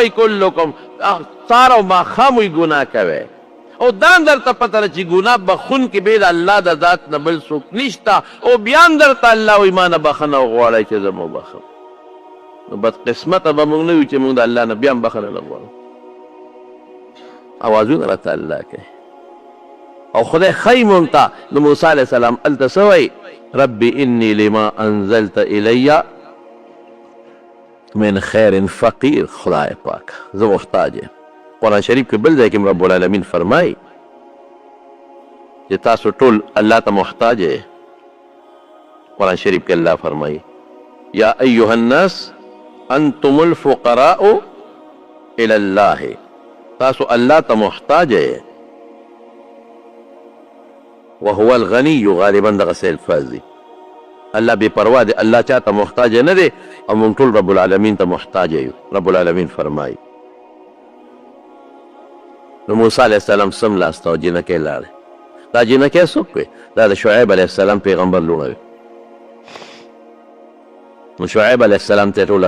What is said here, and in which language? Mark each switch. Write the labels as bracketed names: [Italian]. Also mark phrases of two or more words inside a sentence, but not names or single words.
[Pashto] وایي کلکم سهار او ماښام وایي ګناه کوئ او دا هم درته پته ده چې ګناه بخونکي بې د الله د ذات نه بل څوک نشته او بیا هم درته الله وایي ما نه بخښنه وغواړئ چې زه مو بخم نو بدقسمته به موږ نه یو چې موږ د الله نه بیا هم بخښنه نه غواړو اوازونه راته الله کوي او خدای ښایي موږ ته د موسی [Arabic] علیه السلام [Pashto] هلته څه وایي [Arabic] ربي اني لما انزلت الی من خیر فقیر [Pashto] خدای پاک زه محتاج یم قرآن شریف کې بل ځای کې رب العالمین فرمایي چې تاسو ټول الله ته محتاج یې قرآن شریف کې الله فرمایي [Arabic] یا ایها الناس انتم الفقراء الى الله [Pashto] تاسو الله ته محتاج یې [Arabic] وهو الغني [Pashto] غالبا دغسې الفاظ دي الله بې پروا دی الله چا ته محتاج نه دی او موږ ټول رب العالمین ته محتاج یو رب العالمین فرمایي نو موسی [Arabic] علیه السلام [Pashto] سم لاسته او جینکۍ لاړې دا جینکۍ څوک وی دا د شعیب [Arabic] علیه السلام [Pashto] پیغمبر لوڼه وي نو شعیب [Arabic] علیه السلام [Pashto] ته یې ټوله